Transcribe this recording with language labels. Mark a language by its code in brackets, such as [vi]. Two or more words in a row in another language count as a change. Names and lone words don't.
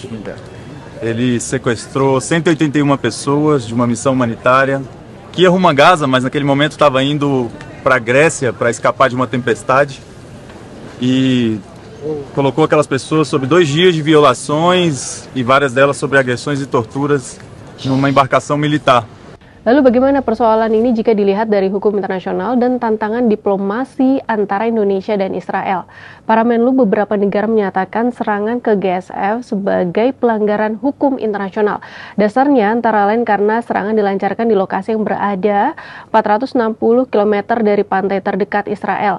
[pt] Ele sequestrou 181 pessoas de uma missão humanitária que ia rumo a Gaza, mas naquele momento estava indo para a Grécia para escapar de uma tempestade e colocou aquelas pessoas sob 2 dias de violações e várias delas sobre agressões e torturas numa embarcação militar. [id] Lalu bagaimana persoalan ini jika dilihat dari hukum internasional dan tantangan diplomasi antara Indonesia dan Israel? Para Menlu beberapa negara menyatakan serangan ke GSF sebagai pelanggaran hukum internasional. Dasarnya antara lain karena serangan dilancarkan di lokasi yang berada 460 km dari pantai terdekat Israel.